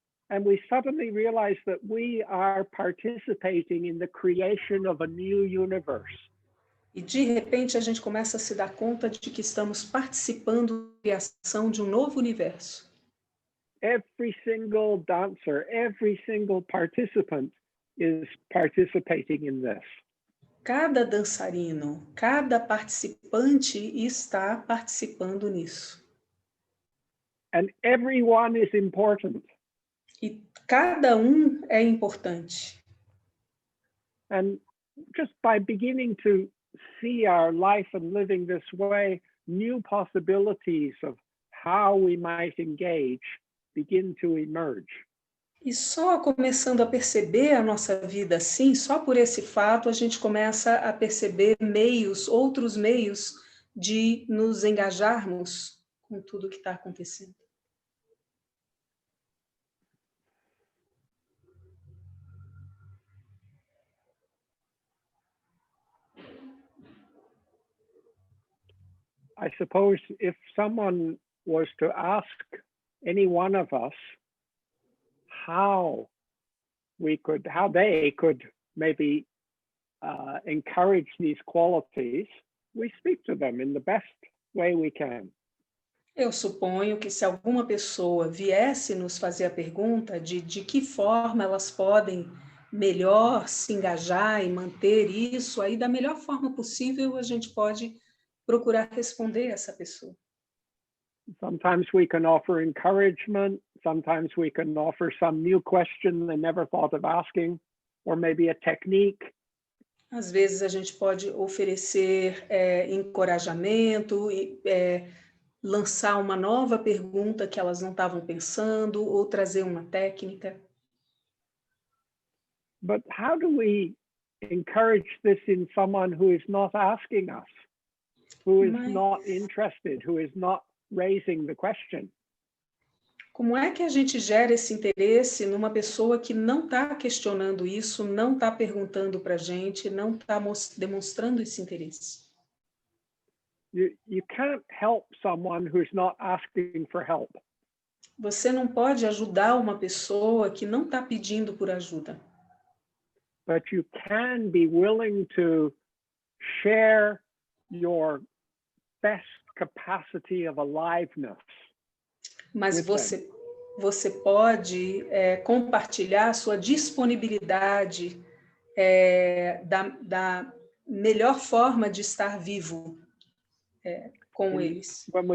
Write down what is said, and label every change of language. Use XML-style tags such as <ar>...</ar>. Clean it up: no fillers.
<en>And we suddenly realize that we are participating in the creation of a new universe.</en> <pt>E de repente a gente começa a se dar conta de que estamos participando da criação de um novo universo.</pt> <en>Every single dancer, every single participant is participating in this.</en> <pt>Cada dançarino, cada participante está participando nisso.</pt> <en>And everyone is important.</en> <pt>E cada é importante.</pt> <en>And just by beginning to see our life and living this way, new possibilities of how we might engage begin to emerge.</en> <pt>E só começando a perceber a nossa vida assim, só por esse fato, a gente começa a perceber outros meios de nos engajarmos com tudo que está acontecendo.</pt> <en>I suppose if someone was to ask any one of us how they could maybe encourage these qualities, we speak to them in the best way we can.</en> <pt>Eu suponho que se alguma pessoa viesse nos fazer a pergunta de que forma elas podem melhor se engajar e manter isso, aí da melhor forma possível a gente pode procurar responder essa pessoa.</pt> <en>Sometimes we can offer encouragement. Sometimes we can offer some new question they never thought of asking, or maybe a technique.</en> <pt>Às vezes a gente pode oferecer encorajamento, lançar uma nova pergunta que elas não estavam pensando, ou trazer uma técnica.</pt> <en>But how do we encourage this in someone who is not asking us, who is not interested, who is not raising the question?</en> <pt>Como é que a gente gera esse interesse numa pessoa que não está questionando isso, não está perguntando para a gente, não está demonstrando esse interesse?</pt> <en>You can't help someone who's not asking for help.</en> <pt>Você não pode ajudar uma pessoa que não está pedindo por ajuda.</pt> <en>But you can be willing to share your best capacity of aliveness.</en> <pt>Mas você pode compartilhar a sua disponibilidade da melhor forma de estar vivo com eles.</pt>